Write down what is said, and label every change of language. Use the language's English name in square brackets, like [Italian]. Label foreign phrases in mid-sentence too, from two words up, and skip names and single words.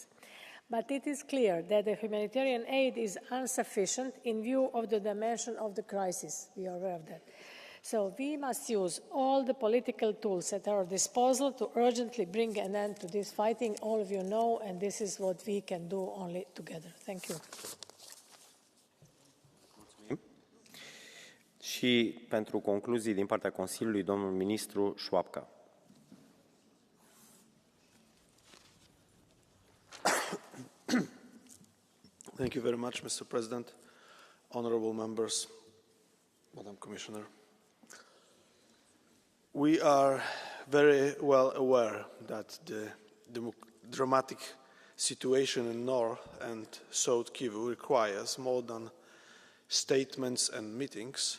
[English] But it is clear that the humanitarian aid is insufficient in view of the dimension of the crisis. We are aware of that. So we must use all the political tools at our disposal to urgently bring an end to this fighting. All of you know, and this is what we can do only together. Thank you. [Romanian] Și pentru concluzii din partea Consiliului, domnul ministru Șoapca. [English] Thank you very much, Mr. President, honorable members, Madam Commissioner. We are very well aware that the dramatic situation in North and South Kivu requires more than statements and meetings.